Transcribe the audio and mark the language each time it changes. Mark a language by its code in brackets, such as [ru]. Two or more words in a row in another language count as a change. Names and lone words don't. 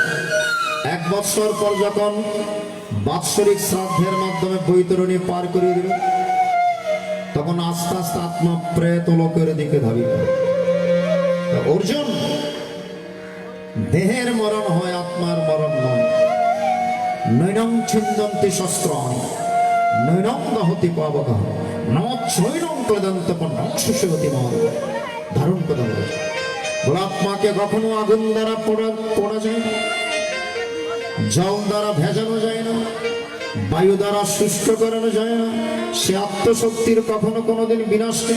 [bn] 1 বৎসর পর যখন বাৎসরিক শ্রাদ্ধের মাধ্যমে বৈতরণী পার করে দিল, তখন আস্তে আস্তে আত্মা প্রেত লোকের দিকে ধাবিত। অর্জুন, দেহের মরণ হয়, আত্মার মরণ নয়। [sa] নৈনং ছিন্দন্তি শস্ত্রাণি নৈনং দহতি পাবকঃ নৈনং ক্লেদন্তপন্নং সুষেবতি মহৎ। [bn] ধারণ কথা বলেছে, বলে আত্মাকে কখনো আগুন দ্বারা পোড়া যায় না, জল দ্বারা ভেজানো যায় না, বায়ু দ্বারা শুষ্ক করানো যায় না। সে আত্মশক্তির কখনো কোনোদিন বিনাশ নেই।